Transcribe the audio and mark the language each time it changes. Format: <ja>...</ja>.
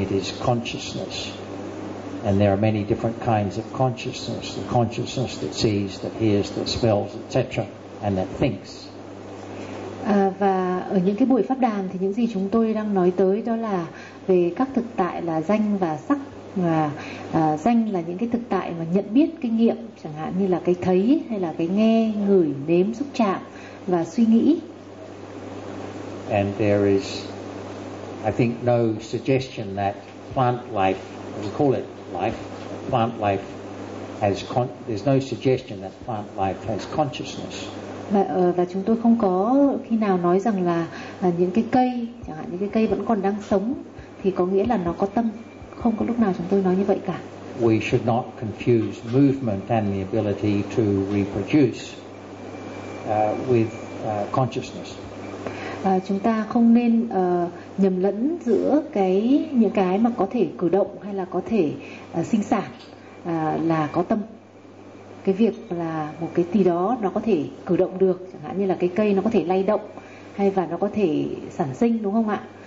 <en>It is consciousness, and there are many different kinds of consciousness: the consciousness that sees, that hears, that smells, etc. And that thinks.</en> <vi>Và ở những cái buổi pháp đàm thì những gì chúng tôi đang nói tới đó là về các thực tại là danh và sắc, và danh là những cái thực tại mà nhận biết, kinh nghiệm, chẳng hạn như là cái thấy hay là cái nghe, ngửi, nếm, xúc chạm và suy nghĩ.</vi> <en>And there is, I think, no suggestion that plant life, we call it life, plant life. There's no suggestion that plant life has consciousness.</en> <vi>Và chúng tôi không có khi nào nói rằng là những cái cây, chẳng hạn những cái cây vẫn còn đang sống thì có nghĩa là nó có tâm. Không có lúc nào chúng tôi nói như vậy cả.</vi> <en>We should not confuse movement and the ability to reproduce with consciousness.</en> <vi>Chúng ta không nên nhầm lẫn giữa cái những cái mà có thể cử động hay là có thể sinh sản. Là có tâm. Cái việc là một cái gì đó nó có thể cử động được, chẳng hạn như là cái cây nó có thể lay động hay và nó có thể sản sinh, đúng không ạ?</vi>